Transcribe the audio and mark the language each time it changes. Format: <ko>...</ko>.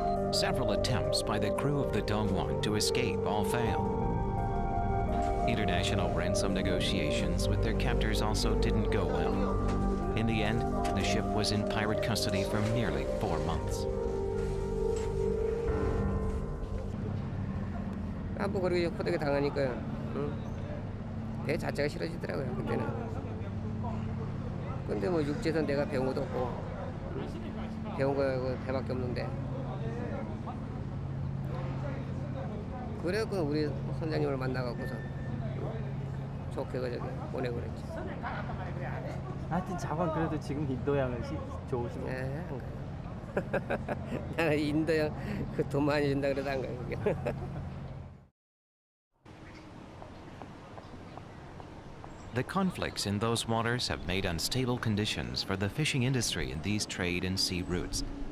<en>Several attempts by the crew of the Dongwon to escape all failed. International ransom negotiations with their captors also didn't go well. In the end, the ship was in pirate custody for nearly 4 months.</en> <ko>뭐 그렇게 호되게 당하니까 배 자체가 싫어지더라고요 그때는. 근데 뭐 육지에서 내가 배운 것도 없고 배운 거 배밖에 없는데. 그래서 우리 선장님을 만나갖고서 좋게 저기 보내고 그랬지. 하여튼 자관 그래도 지금 인도양은 좋으신 거예요? 네, 안 가요. 나는 인도양 그 돈 많이 준다 그래도 안 가요.</ko> <en>The conflicts in those waters have made unstable conditions for the fishing industry in these trade and sea routes.</en>